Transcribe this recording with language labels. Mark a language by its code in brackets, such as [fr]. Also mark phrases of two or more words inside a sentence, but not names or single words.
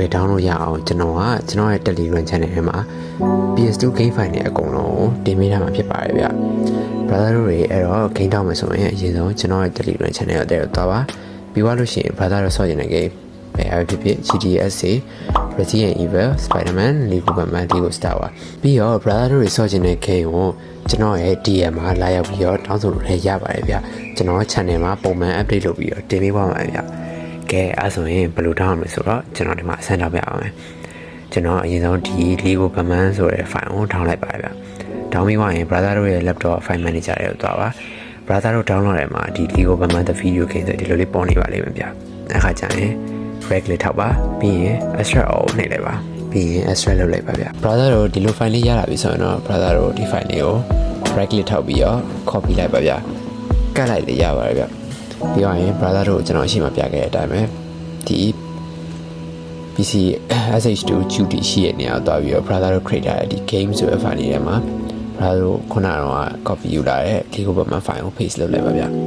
[my] download ရအောင်ကျွန်တော်ရဲ့ Telegram channel ထဲမှာ PS2 [en] game file [my] တွေအကုန်လုံးတင်ပေးထားမှာဖြစ်ပါတယ်ဗျ browser တို့တွေအဲ့တော့ game တောင်းမယ်ဆိုရင်အရင်ဆုံးကျွန်တော်ရဲ့ Telegram channel ကိုတက်သွားပါပြီးသွားလို့ရှိရင် browser တို့ဆော့ကျင်တဲ့ game ဖြစ်ဖြစ် GTSA Resident Evil Spider-Man Lego Batman Lego Star Wars ပြီးတော့ brother တို့တွေဆော့ချင်တဲ့ game ကိုကျွန်တော် ရဲ့ DM မှာလာရောက်ပြီးတော့တောင်းဆိုလို့လည်းရပါတယ်ဗျကျွန်တော် channel မှာပုံမှန် update လုပ်ပြီးတော့တင်ပေးပါမယ်ဗျကဲအဲ့ဆိုရင်ဘယ်လိုတောင်းရမလဲဆိုတော့ကျွန်တော်ဒီမှာအဆင့်တောင်းပြအောင်မယ်ကျွန်တော် အရင်ဆုံးဒီ Lego Batman ဆိုတဲ့ file ကို download လိုက်ပါတယ်ဗျတောင်းပြီးသွားရင် brother တို့ရဲ့ [en] laptop file manager [my] တွေကိုသွားပါ brother တို့ download ရမှာဒီ Lego Batman the video game ဆိုဒီလိုလေးပေါ်နေပါလိမ့်မယ်ဗျအဲ့ခါကျရင် break လေးထောက်ပါပြီးရင် [en] extract all [my] နှိပ်လိုက်ပါပြီးရင် extract လုပ်လိုက်ပါဗျ brother တို့ဒီလို file လေးရလာပြီဆိုရင်တော့ brother တို့ဒီ file လေးကို break လေးထောက်ပြီးတော့ copy လိုက်ပါဗျကတ်လိုက်လေရပါတယ်ဗျပြီးတော့ရင် brother တို့ကျွန်တော်အရှိမပြခဲ့တဲ့အတိုင်းပဲဒီ PC SH2 duty ရှိတဲ့နေရာကိုသွားပြီးတော့ brother တို့ create ထားတဲ့ဒီ game ဆိုတဲ့ file လေးထဲမှာ brother တို့ခုနကတော့ copy ယူလာတဲ့ Lego Batman file ကို paste လုပ်လိုက်ပါဗျ